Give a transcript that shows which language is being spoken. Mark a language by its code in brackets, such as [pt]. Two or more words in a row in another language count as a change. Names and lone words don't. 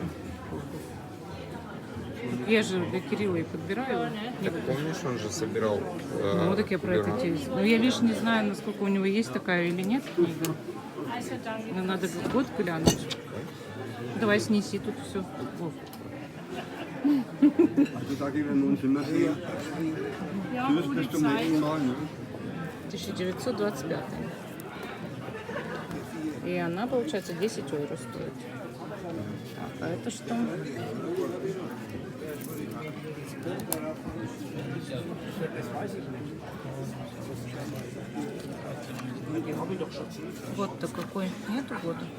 [ru] Я же для Кирилла и подбираю. Так помнишь, он же собирал... Ну, так я про это тебе. Но я лишь не знаю, насколько у него есть такая или нет книга. Но надо год глянуть. Давай снеси тут все. [de] Also da gehen wir nun schon mal sehen. Du bist bis zum nächsten Mal, ne? 1925. [ru] И она, получается, 10 евро стоит. Так, а это что? Год-то какой? Нету года?